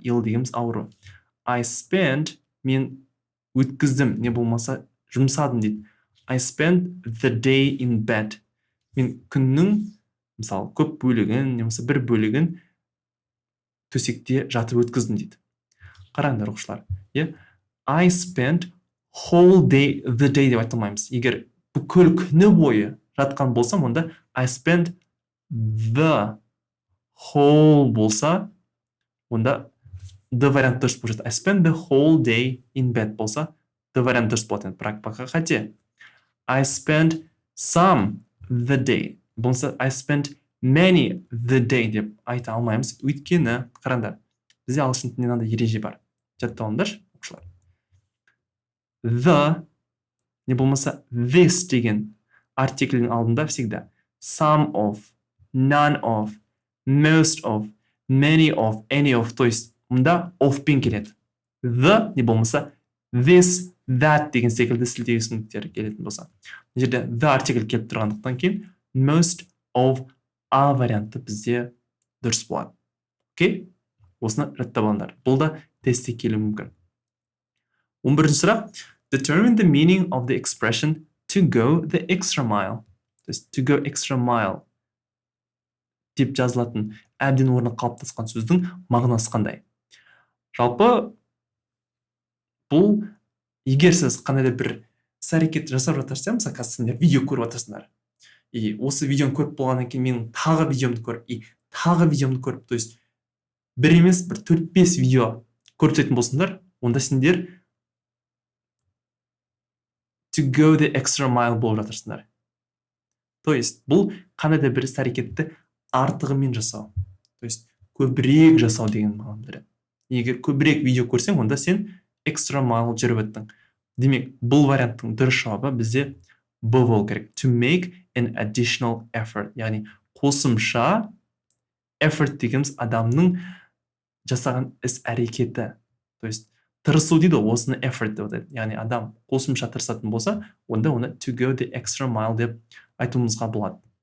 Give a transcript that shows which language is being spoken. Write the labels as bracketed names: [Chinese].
[Kazakh] Ill дегеніміз ауру. I spent, мен өткіздім, не болмаса жұмсадым дейді. [English] I spent the day in bed. [Kazakh] Мен күннің Мысалы, көп бөлігін, немесе бір бөлігін төсекте жатып өткіздім дейді. Қараңдар оқушылар. [English] I spent whole day, the day деп айта алмаймыз. [Kazakh] Егер бүкіл күні бойы жатқан болсам, онда I spent the whole болса, онда the вариант дұрыс болып жатыр. I spent the whole day in bed болса, the вариант дұрыс болады. Бірақ бақа қате. [English] I spent some the day болса, I spent many the day деп айта алмаймыз. [Kazakh] Өйткені, қараңдар, бізде ағылшын тілінде мынандай ереже бар. Жаттап алыңдаршы, оқушылар. The не болмаса this деген артиклдің алдында [Russian] всегда [English] some of, none of, most of, many of, any of, [Russian] то есть [Kazakh] мұнда of пен келеді. The не болмаса this, that деген секілді сілтеу түсініктер келетін болса. Бұл жерде the артикль келіп тұрғандықтан кейін most of a варианты бізде дұрыс болады. Окей? Осыны жаттап алыңдар. Бұл да тестте келуі мүмкін. 11-ші сұрақ. [English] Determine the meaning of the expression to go the extra mile. [Russian] То есть [English] to go extra mile [Kazakh] деп жазылатын әбден орны қалыптасқан сөздің мағынасы қандай? Жалпы бұл егер сіз қандай да бір іс-әрекет жасап жатырсыз, мысалы қазір сендер видео көріп жатырсыңдар. И осы видеоны көріп болғаннан кейін менің тағы видеомды көріп, тағы видеомды көріп, [Russian] то есть [Kazakh] бір емес, бір 4-5 видео көріп өтетін болсыңдар, онда сендер [English] to go the extra mile [Kazakh] болып жатырсыңдар. [Russian] То есть [Kazakh] бұл қандай да бір іс-әрекетті артығымен жасау. [Russian] То есть [Kazakh] көбірек жасау деген мағынаны береді. Егер көбірек видео көрсең, онда сен extra mile жүріп өттің. Демек, бұл варианттың дұрыс жауабы бізде Б болу керек. [English] To make an additional effort. [Kazakh] Яғни қосымша effort дегеніміз адамның жасаған іс-әрекеті. [Russian] То есть [Kazakh] тырысу дейді, осыны effort деп атайды. Яғни адам қосымша тырысатын болса, онда оны [English] to go the extra mile [Kazakh] деп айтуымызға болады.